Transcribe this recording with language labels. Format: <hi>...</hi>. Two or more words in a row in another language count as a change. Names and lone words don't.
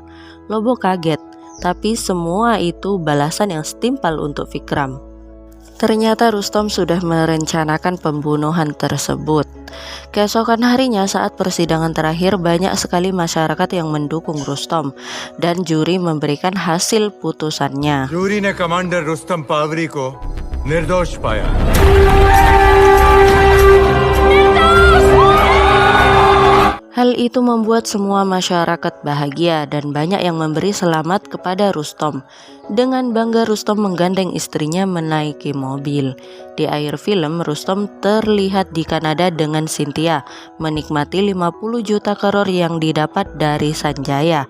<id>Lobo kaget, tapi semua itu balasan yang setimpal untuk Vikram. Ternyata Rustom sudah merencanakan pembunuhan tersebut. Keesokan harinya saat persidangan terakhir, banyak sekali masyarakat yang mendukung Rustom dan juri memberikan hasil putusannya.</id> <hi>जूरी ने कमांडर रुस्तम पावरी को निर्दोष पाया।</hi> <id>Hal itu membuat semua masyarakat bahagia dan banyak yang memberi selamat kepada Rustom. Dengan bangga Rustom menggandeng istrinya menaiki mobil. Di akhir film, Rustom terlihat di Kanada dengan Cynthia menikmati 50 juta krore yang didapat dari Sanjaya.</id>